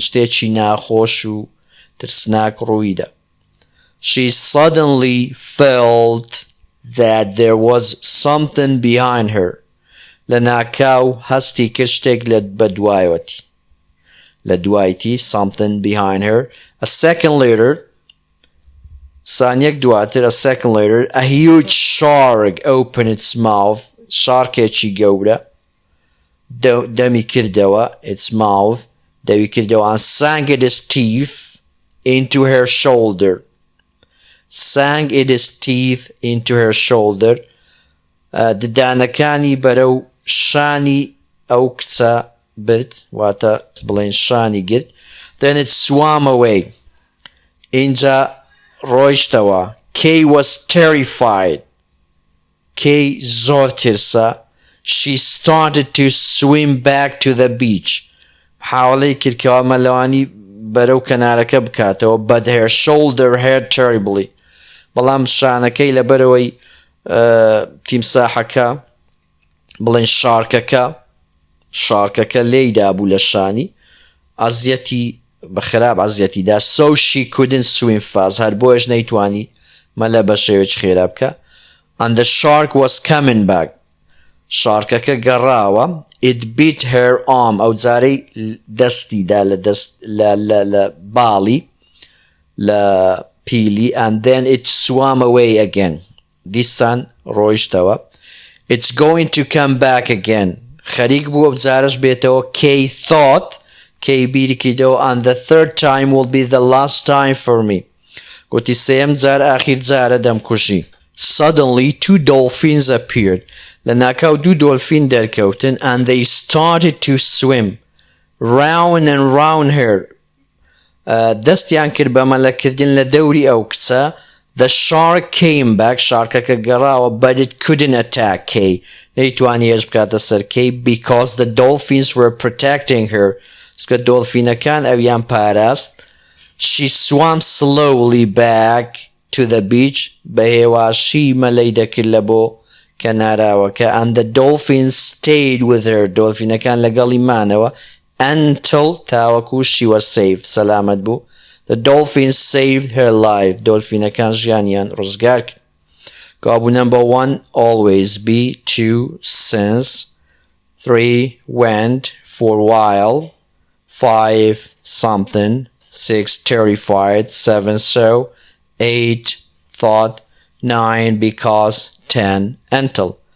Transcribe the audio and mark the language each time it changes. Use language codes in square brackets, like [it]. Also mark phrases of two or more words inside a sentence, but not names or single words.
[ckb] شتێکی ناخۆش و ترسناک ڕوویدا. [en] She suddenly felt that there was something behind her. [ckb] لەناکاو هەستی کرد شتێک لە بەدوایەتی. لە دوایەتی [en] something behind her. A second later [ckb] سانیەک دواتر [en] a second later a huge shark opened its mouth. [ckb] شارکێکی گەورە دەمی کردەوە [en] its mouth [ckb] دەوی کردەوە [en] and sank its teeth into her shoulder. Sank its teeth into her shoulder. [ckb] ددانەکانی بەرەو شانی ئەو کچە برد واتە بڵێن شانی گرت. [en] Then it swam away. [ckb] اینجا ڕۆیشتەوە. [en] Kay was terrified. Kay [ckb] زۆر ترسە. [en] She started to swim back to the beach. [ckb] حاوڵەی کردکەوە مەلەوانی بەرەو کەنارەکە بکاتەوە [en] but her shoulder hurt terribly. [ckb] بەڵام شانەکەی لەبەرەوەی تیمساحەکە بڵێن شارکەکە لێیدا بوو لە شانی ئەزیەتی بەخراب ئەزیەتیدا [en] so she couldn't swim fast [ckb] هەر بۆیش نەیتوانی مەلە بە شێوەیەکی خێرا بکە. [en] And the shark was coming back. [ckb] شارکەکە گەڕاوە. [en] It bit her arm. [ckb] ئەو جارەی دەستیدا لە باڵی لە پیلی [en] and then it swam away again. [ckb] دیسان ڕۆیشتەوە. [en] It's going to come back again. [ckb] خەریک بووە بجارش بێتەوە. [en] Kay thought [ckb] کەی بیرکیدەوە [en] and the third time will be the last time for me. [ckb] گوتی سێم جار ئاخیر جارە دەمکوژی. [en] Suddenly two dolphins appeared. [ckb] لەناکاو دوو دۆلفین دەرکەوتن [en] and they started to swim round and round her. [ckb] دەستیان کرد بە مەلەکردن لە دەوری ئەو کچە. [en] The shark came back. [ckb] شارکەکە گەڕاوە [en] but it couldn't attack Kay. [ckb] نەیتوانی هێرش بکاتە سەر [en] Kay because the dolphins were protecting her. [ckb] سکە دۆلفینەکان ئەویان پاراست. [en] She swam slowly back to the beach. [ckb] بە هێواشی مەلەی دەکرد لە بۆ کەناراوەکە [en] and the dolphins stayed with her. [ckb] دۆلفینەکان لەگەڵی مانەوە until تاوەکو [en] she was saved. [ckb] سەلامەت بوو. [en] The dolphins saved her life. [ckb] دۆلفینەکان ژیانیان ڕزگار کرد. [en] کابوو number 1 always be, 2 since, 3 went, 4 while, 5 something, 6 terrified, 7 so, 8 thought, 9 because, 10 until.